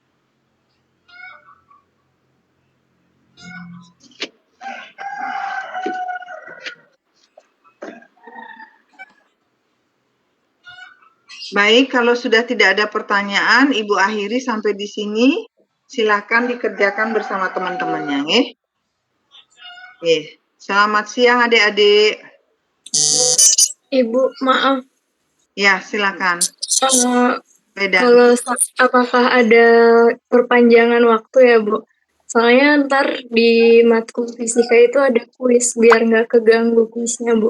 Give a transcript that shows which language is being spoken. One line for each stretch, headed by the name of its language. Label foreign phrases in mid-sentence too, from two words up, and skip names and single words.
Indonesian: Baik, kalau sudah tidak ada pertanyaan, Ibu akhiri sampai di sini. Silakan dikerjakan bersama teman-temannya, nggih. Nggih. Selamat siang adik-adik. Ibu, maaf. Ya, silakan. Kalau apakah ada perpanjangan waktu ya, Bu? Soalnya ntar di matkul fisika itu ada kuis, biar nggak keganggu kuisnya, Bu.